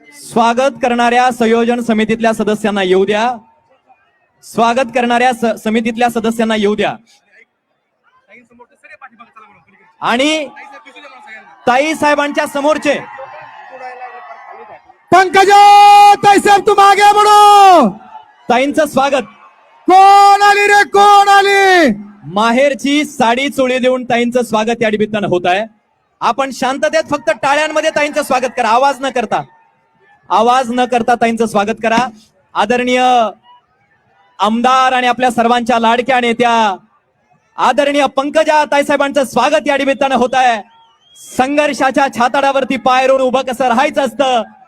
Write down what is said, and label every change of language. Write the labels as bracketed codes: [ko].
[mr] स्वागत करणाऱ्या संयोजन समितीतल्या सदस्यांना येऊ द्या. स्वागत करणाऱ्या समितीतल्या सदस्यांना येऊ द्या. आणि ताई साहेबांच्या समोरचे [hi] पंकजा ताईसाहेब तुम आगे बढ़ो. [mr] ताईंचं स्वागत. कोण आली रे, कोण आली? माहेरची साडी चोळी देऊन ताईंचं स्वागत या निमित्तानं होत आहे. आपण शांततेत फक्त टाळ्यांमध्ये ताईंचं स्वागत करा. आवाज न करता, आवाज न करता ताईंचं स्वागत करा. आदरणीय आमदार आणि आपल्या सर्वांच्या लाडक्या नेत्या आदरणीय पंकजा ताईसाहेबांचं स्वागत या निमित्तानं होत आहे. संघर्षाच्या छाताडावरती पाय रोवून उभं कसं राहायचं असतं